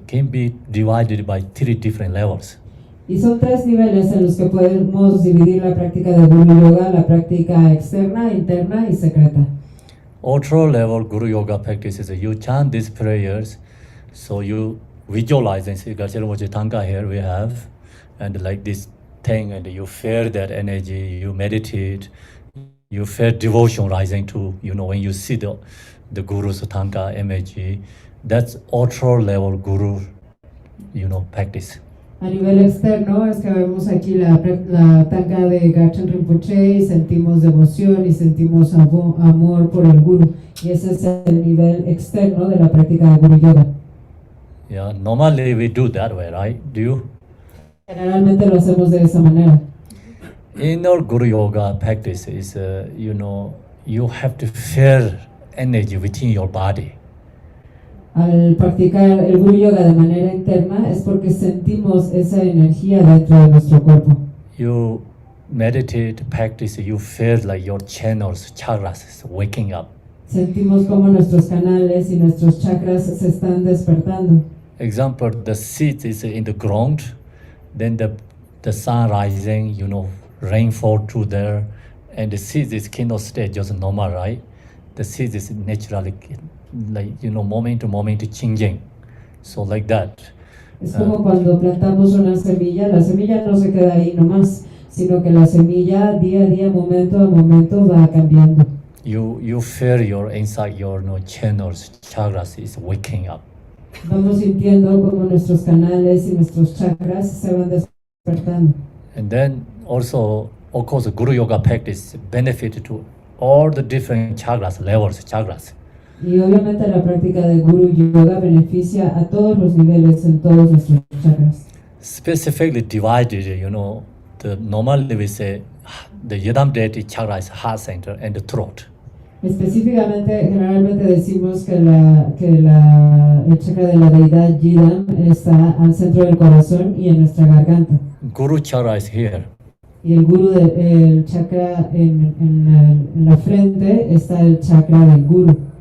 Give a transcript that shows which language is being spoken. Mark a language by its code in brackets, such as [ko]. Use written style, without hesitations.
[en] It can be divided by 3 different levels. [es] Y son 3 niveles en los que podemos dividir la práctica de Guru Yoga, la práctica externa, interna y secreta. [en] Ultra level Guru Yoga practice is you chant these prayers, so you visualize and see Tanka here we have, and like this thing, and you feel that energy, you meditate, you feel devotion rising to, when you see the Guru's Tanka image, that's ultra level Guru, practice. [es] A nivel externo es que vemos aquí la tanca de Garchen Rinpoche y sentimos devoción y sentimos amor por el Guru. Y ese es el nivel externo de la práctica de Guru Yoga. [en] Yeah, normally we do that way, right? Do you? [es] Generalmente lo hacemos de esa manera. [en] Inner Guru Yoga practice is, you have to feel energy within your body. [es] Al practicar el Guru Yoga de manera interna es porque sentimos esa energía dentro de nuestro cuerpo. [en] You meditate, practice, you feel like your channels, chakras is waking up. [es] Sentimos como nuestros canales y nuestros chakras se están despertando. [en] Example, the seed is in the ground, then the sun rising, rain fall through there, and the seed is cannot stay just normal, right? The seed is naturally like, moment to moment changing. So like that. [es] Es como cuando plantamos una semilla, la semilla no se queda ahí nomás, sino que la semilla día a día, momento a momento va cambiando. [en] You feel your inside your channels, chakras is waking up. [es] Vamos sintiendo como nuestros canales y nuestros chakras se van despertando. [en] And then also, of course, Guru Yoga practice benefit to all the different chakras, levels, chakras. [es] Y obviamente la práctica de Guru Yoga beneficia a todos los niveles en todos nuestros chakras. [en] Specifically divided, the normally we say the Yadam deity chakra is heart center and the throat. [es] Específicamente, generalmente decimos que el chakra de la deidad Yidam está al centro del corazón y en nuestra garganta. [en] Guru chakra is here. [es] Y el chakra en la frente está el chakra del Guru.